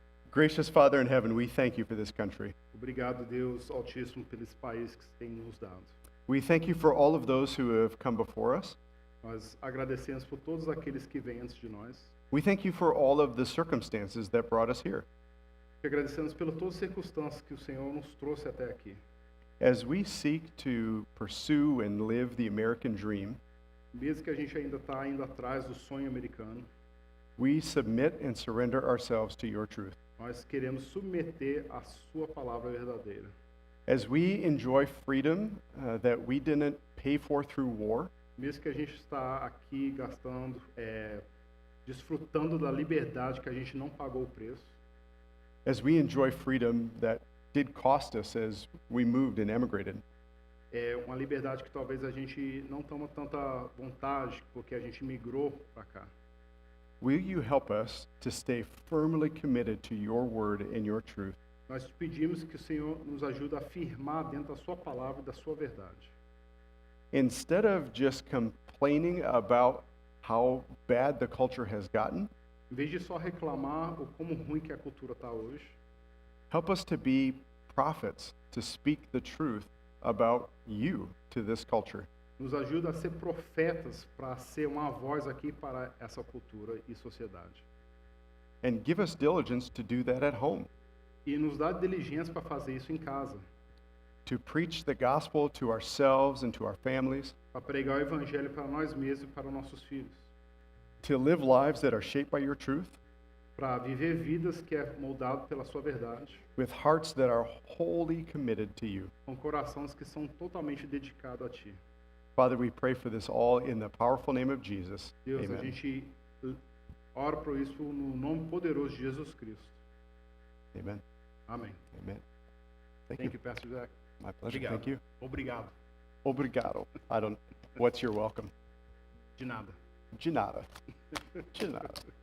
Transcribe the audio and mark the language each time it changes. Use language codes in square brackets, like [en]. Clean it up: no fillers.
[en] Gracious Father in heaven, we thank you for this country. [pt] Obrigado, Deus Altíssimo, por esse país que tem nos dado. [en] We thank you for all of those who have come before us. [pt] Nós agradecemos por todos aqueles que vêm antes de nós. [en] We thank you for all of the circumstances that brought us here. [pt] E agradecemos por todas as circunstâncias que o Senhor nos trouxe até aqui. [en] As we seek to pursue and live the American dream, [pt] Mesmo que a gente ainda está indo atrás do sonho americano, [en] we submit and surrender ourselves to your truth. [pt] nós queremos submeter a sua palavra verdadeira. [en] As we enjoy freedom that we didn't pay for through war, [pt] Mesmo que a gente está aqui gastando, desfrutando da liberdade que a gente não pagou o preço, [en] as we enjoy freedom that did cost us as we moved and emigrated, [pt] é uma liberdade que talvez a gente não toma tanta vontade porque a gente migrou para cá. [en] will you help us to stay firmly committed to your word and your truth? [pt] Nós te pedimos que o Senhor nos ajude a firmar dentro da sua palavra e da sua verdade. [en] Instead of just complaining about how bad the culture has gotten, [pt] Em vez de só reclamar o como ruim que a cultura está hoje, [en] help us to be prophets, to speak the truth about you to this culture. [pt] nos ajuda a ser profetas para ser uma voz aqui para essa cultura e sociedade. [en] And give us diligence to do that at home, [pt] E nos dá diligência para fazer isso em casa, [en] to preach the gospel to ourselves and to our families, [pt] para pregar o evangelho para nós mesmos e para nossos filhos, [en] to live lives that are shaped by your truth, [pt] para viver vidas que é moldado pela sua verdade, [en] with hearts that are wholly committed to you. [pt] com corações que são totalmente dedicados a Ti. [en] Father, we pray for this all in the powerful name of Jesus. [pt] Deus, a [en] Amen. [pt] gente ora por isso no nome poderoso de Jesus Cristo. [en] Amen. [pt] Amém. [en] Amen. Thank Thank you. you, Pastor Zach. My pleasure. [pt] Obrigado. [en] Thank you. [pt] Obrigado. Obrigado. [en] I don't. What's your welcome? [pt] De nada. De nada. De nada.